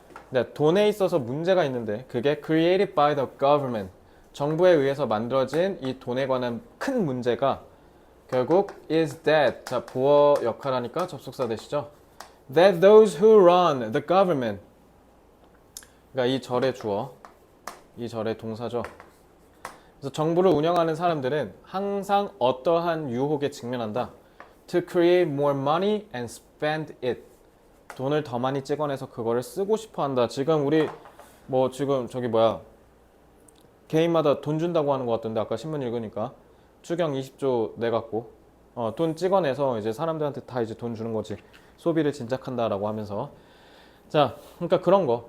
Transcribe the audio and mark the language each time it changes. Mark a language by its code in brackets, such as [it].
[ko] 네, 돈에 있어서 문제가 있는데 그게 [en] created by the government [ko] 정부에 의해서 만들어진 이 돈에 관한 큰 문제가 결국 [en] is that [ko] 자 보어 역할하니까 접속사 되시죠. [en] That those who run the government [ko] 그러니까 이 절의 주어 이 절의 동사죠. 그래서 정부를 운영하는 사람들은 항상 어떠한 유혹에 직면한다. [en] To create more money and spend it. [ko] 돈을 더 많이 찍어내서 그거를 쓰고 싶어 한다. 지금 우리 뭐 지금 저기 뭐야 개인마다 돈 준다고 하는 것 같던데 아까 신문 읽으니까 추경 20조 내갖고 돈 찍어내서 이제 사람들한테 다 이제 돈 주는 거지. 소비를 진작한다라고 하면서 자 그러니까 그런 거.